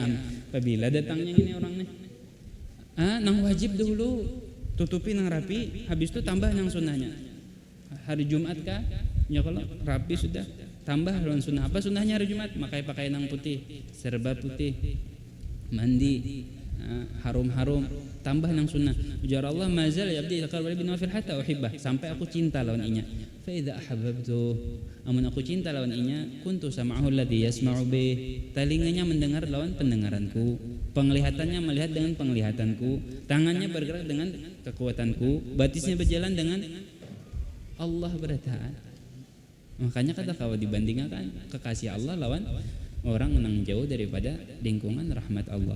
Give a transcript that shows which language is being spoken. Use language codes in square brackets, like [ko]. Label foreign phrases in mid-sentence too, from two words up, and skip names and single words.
[bjn] Apabila datangnya ini orang nih. Nang wajib dulu tutupi nang rapi, habis itu tambah nang sunnahnya. Hari Jumat kah? Ya kalau rapi sudah tambah lawan sunnah. Apa sunnahnya hari Jumat? Pakai nang putih, serba putih. Mandi, harum-harum, tambah nang sunnah. Ujar Allah, [ar] mazal ya abdi taqarrab bin nawafil hatta uhibbah, [bjn] sampai aku cinta lawan inya. [ar] Fa idza ahabbtu, [bjn] amun aku cinta lawan inya, [ar] kuntu sam'ahu alladhi yasma'u bih, [bjn] telinganya mendengar lawan pendengaranku, penglihatannya melihat dengan penglihatanku, tangannya bergerak dengan kekuatanku, batisnya berjalan dengan Allah bertaat. Makanya kata kau dibandingkan kekasih Allah lawan orang yang jauh daripada lingkungan rahmat Allah.